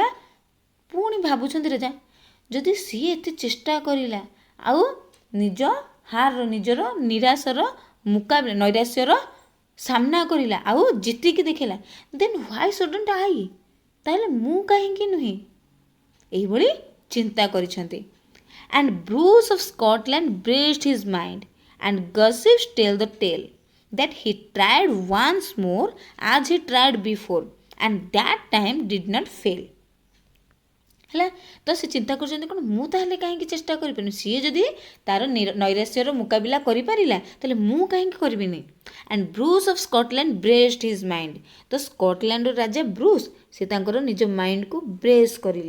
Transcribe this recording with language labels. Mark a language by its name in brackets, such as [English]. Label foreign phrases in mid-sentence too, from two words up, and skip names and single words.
[Odia] ପୁଣି ଭାବୁଛନ୍ତି ରାଜା, ଯଦି ସିଏ ଏତେ ଚେଷ୍ଟା କରିଲା, ଆଉ ନିଜର ନିରାଶର ମୁକାବିଲା, ନୈରାଶ୍ୟର ସାମ୍ନା କରିଲା, ଆଉ ଜିତିକି ଦେଖେଇଲା, [English] then why shouldn't I, [Odia] ତାହେଲେ ମୁଁ କାହିଁକି ନୁହେଁ, ଏଇଭଳି ଚିନ୍ତା କରିଛନ୍ତି। [English] And Bruce of Scotland braced his mind, and gossips tell the tale that he tried once more as he tried before, and that time did not fail. [Odia] ହେଲା, ତ ସେ ଚିନ୍ତା କରୁଛନ୍ତି କ'ଣ, ମୁଁ ତାହେଲେ କାହିଁକି ଚେଷ୍ଟା କରିପାରିନି, ସିଏ ଯଦି ତାର ନୈରାଶ୍ୟର ମୁକାବିଲା କରିପାରିଲା ତାହେଲେ ମୁଁ କାହିଁକି କରିବିନି। [English] And Bruce of Scotland braced his mind, [Odia] ତ ସ୍କଟଲ୍ୟାଣ୍ଡର ରାଜା ବ୍ରୁସ୍ ସେ ତାଙ୍କର ନିଜ ମାଇଣ୍ଡକୁ ବ୍ରେସ୍ କରିଲେ।